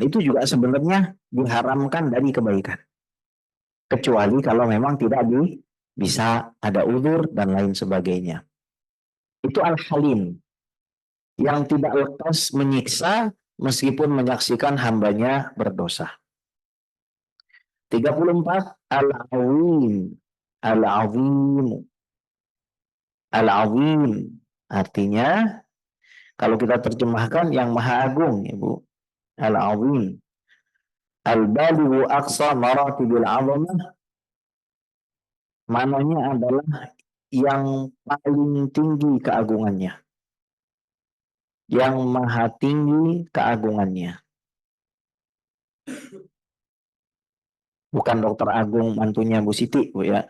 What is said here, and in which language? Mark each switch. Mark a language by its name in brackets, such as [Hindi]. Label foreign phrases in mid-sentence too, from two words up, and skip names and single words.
[Indonesian] Itu juga sebenarnya diharamkan dari kebaikan. Kecuali kalau memang tidak bisa ada uzur dan lain sebagainya. Itu Al-Halim, yang tidak lekas menyiksa meskipun menyaksikan hambanya berdosa. 34, Al-Awim. Al-Awim. Al-Awim artinya kalau kita terjemahkan yang maha agung, Ibu. Al-Awim. [Arabic] البالغ أقصى مراتب العظمة. [Indonesian] Mananya adalah yang paling tinggi keagungannya. Yang maha tinggi keagungannya. Bukan Dokter Agung mantunya Bu Siti, Bu ya.